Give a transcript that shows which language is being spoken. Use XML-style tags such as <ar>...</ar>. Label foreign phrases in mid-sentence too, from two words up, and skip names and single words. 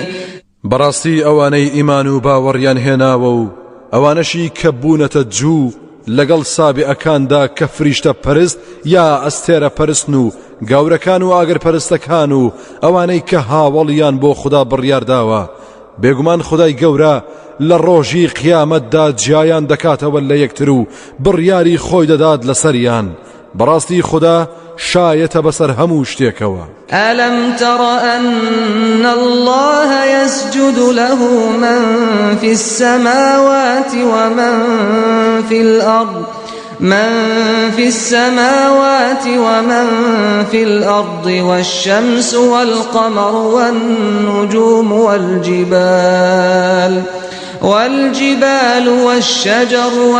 <ckb>بەڕاستی ئەوانەی ئیمان و باوەڕیان هێناوە و ئەوانەشی کە بوونەتە جوو لەگەڵ سابئەکاندا کە فریشتە پەرست یا ئەستێرە پەرستن و گاورەکان و ئاگر پەرستەکان و ئەوانەی کە هاوڵیان بۆ خوددا بڕیارداوە، بێگومان خودای گەورە لە ڕۆژی قیامەتدا جیایان دەکاتەوە لە یەکتر و بڕیاری خۆی دەدات لەسەریان. بەڕاستی خوددا شایەتە بەسەر هەموو شتێکەوە.</ckb> <ar>ألم تر أن الله يسجد له من في السماوات ومن في الأرض والشمس والقمر والنجوم والجبال والشجر</ar>